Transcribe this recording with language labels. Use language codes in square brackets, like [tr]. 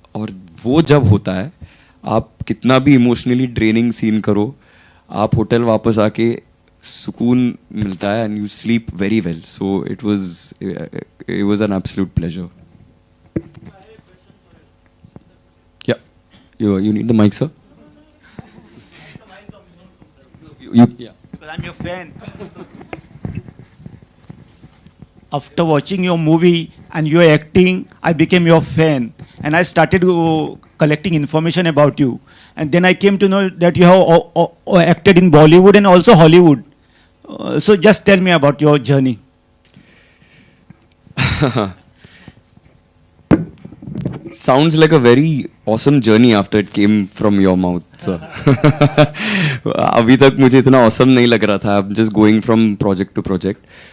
[hi] और वो जब होता है, आप कितना भी इमोशनली ड्रेनिंग सीन करो, आप होटल वापस आके सुकून मिलता है, [en] And you sleep very well. So it was an absolute pleasure. या you need the mic, sir. Because I'm your fan. After watching your movie, and your acting, I became your fan, and I started collecting information about you. And then I came to know that you have acted in Bollywood and also Hollywood. So just tell me about your journey. Sounds like a very awesome journey after it came from your mouth, sir. [hi] अभी तक मुझे इतना awesome नहीं लग रहा था. [en] I'm just going from project to project.